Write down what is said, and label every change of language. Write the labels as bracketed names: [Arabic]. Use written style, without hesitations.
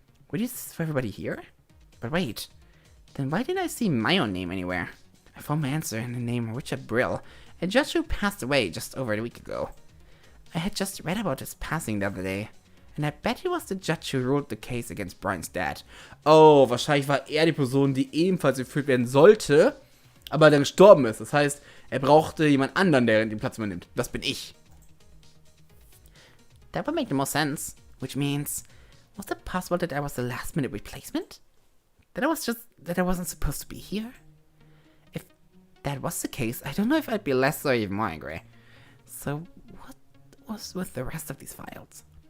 [English] Were these for everybody here? But wait, then why didn't I see my own name anywhere? I found my answer in the name Richard Brill, a judge who passed away just over a week ago. I had just read about his passing the other day, and I bet he was the judge who ruled the case against Brian's dad. [German] Oh, wahrscheinlich war er die Person, die ebenfalls geführt werden sollte, aber dann gestorben ist. Das heißt, er brauchte jemand anderen, der den Platz übernimmt. Das bin ich. [English] That would make the most sense, which means, was it possible that I was the last minute replacement? That I wasn't supposed to be here? If that was the case, I don't know if I'd be less or even more angry. So, what was with the rest of these files?